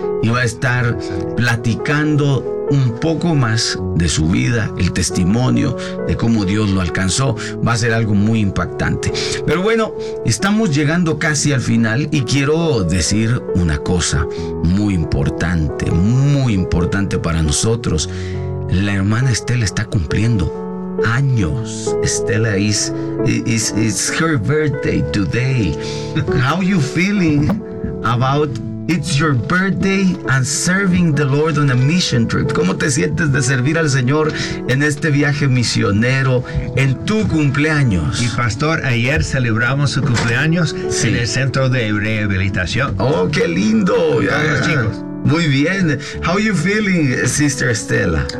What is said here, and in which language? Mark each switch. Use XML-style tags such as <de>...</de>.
<es>y va a estar platicando un poco más de su vida, el testimonio de cómo Dios lo alcanzó. Va a ser algo muy impactante. Pero bueno, estamos llegando casi al final y quiero decir una cosa muy importante para nosotros. La hermana Estela está cumpliendo años.</es> <en>Estela, it's her birthday today. How you feeling about it's your birthday and serving the Lord on a mission trip?</en> <es>¿Cómo te sientes de servir al Señor en este viaje misionero en tu cumpleaños? Y pastor, ayer celebramos su cumpleaños sí. en el centro de rehabilitación. Oh, qué lindo. Yeah. Todos los chicos. Muy bien.</es> <en>How are you feeling, Sister Estela?</en>